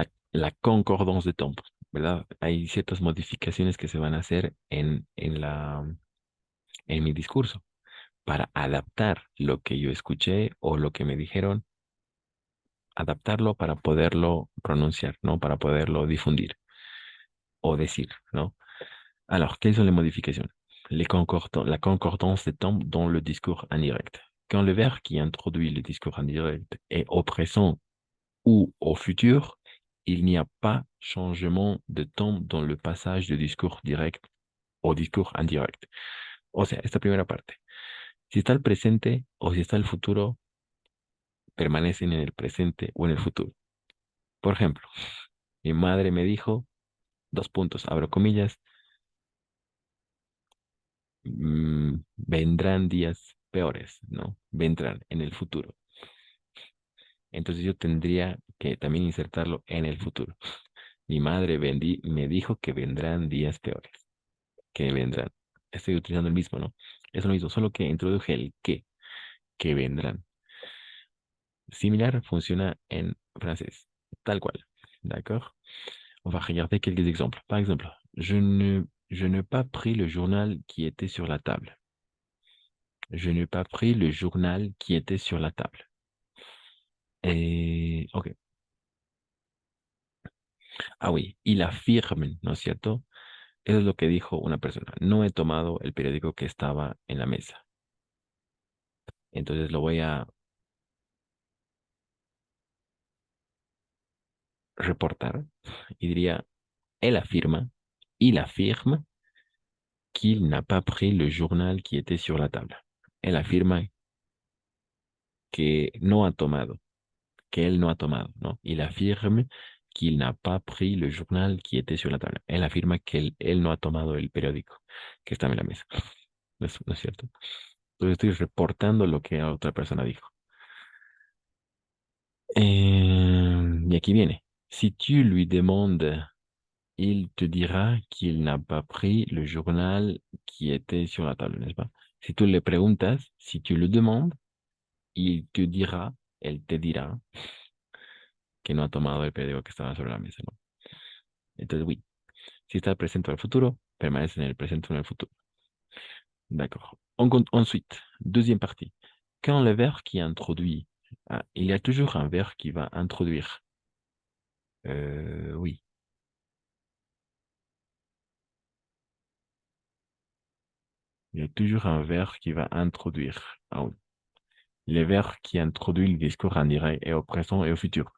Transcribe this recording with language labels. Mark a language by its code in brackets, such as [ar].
[fr] La concordance de temps, [es] ¿verdad? Hay ciertas modificaciones que se van a hacer en mi discurso para adaptar lo que yo escuché o lo que me dijeron, adaptarlo para poderlo pronunciar, ¿no? Para poderlo difundir o decir, ¿no? [fr] Alors, quelles sont les modifications? La concordance de temps dans le discours indirect. Quand le verbe qui introduit le discours indirect est au présent ou au futur, il n'y a pas changement de temps dans le passage du discours direct au discours indirect. [es] O sea, esta primera parte. Si está el presente o si está el futuro, permanecen en el presente o en el futuro. Por ejemplo, mi madre me dijo, dos puntos, abro comillas, vendrán días peores, ¿no? Vendrán en el futuro. Entonces yo tendría que también insertarlo en el futuro. Mi madre me dijo que vendrán días peores, que vendrán. Estoy utilizando el mismo, ¿no? Es lo mismo, solo que introduje el que vendrán. Similar funciona en francés, tal cual. [fr] D'accord? On va regarder quelques exemples. Par exemple, je n'ai pas pris le journal qui était sur la table. Je n'ai pas pris le journal qui était sur la table. Ok. Ah oui, il affirme, [es] ¿no es cierto? Eso es lo que dijo una persona. No he tomado el periódico que estaba en la mesa. Entonces lo voy a reportar y diría, él afirma, [fr] il affirme qu'il n'a pas pris le journal qui était sur la table. [es] Él afirma que no ha tomado, que él no ha tomado, ¿no? [fr] Il affirme qu'il n'a pas pris le journal qui était sur la table. [es] Él afirma que él no ha tomado el periódico que estaba en la mesa. ¿No es cierto? Entonces estoy reportando lo que otra persona dijo. Y aquí viene. [fr] Si tu lui demandes, il te dira qu'il n'a pas pris le journal qui était sur la table, n'est-ce pas? [es] Si tú le preguntas, [fr] si tu le demandes, il te dira, [es] él te dirá que no ha tomado el periódico que estaba sobre la mesa, ¿no? Entonces, oui. Si está presente o el futuro, permanece en el presente o en el futuro. [fr] D'accord. Ensuite, deuxième partie. Quand le verbe qui introduit, il y a toujours un verbe qui va introduire. Oui. Il y a toujours un verbe qui va introduire. Ah oui. Le verbe qui introduit le discours en direct et au présent et au futur.